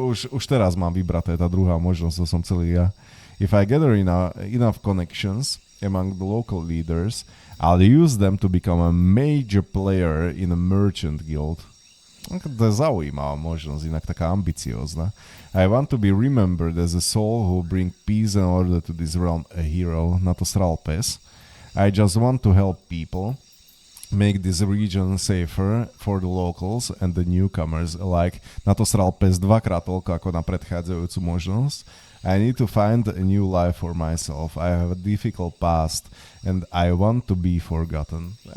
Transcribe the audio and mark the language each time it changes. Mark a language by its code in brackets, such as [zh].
[sk] Už teraz mám vybraté tá druhá možnosť, to som celý ja. [en] If I gather enough connections among the local leaders, I'll use them to become a major player in a merchant guild. [sk] To je zaujímavá možnosť, inak taká ambiciózna. [en] I want to be remembered as a soul who bring peace and order to this realm, a hero. [sk] Na to sral pes. [en] I just want to help people, make this region safer for the locals and the newcomers alike. [sk] Na to sral pes dvakrát toľko ako na predchádzajúcu možnosť. [en] I need to find a new life for myself. I have a difficult past and I want to be forgotten.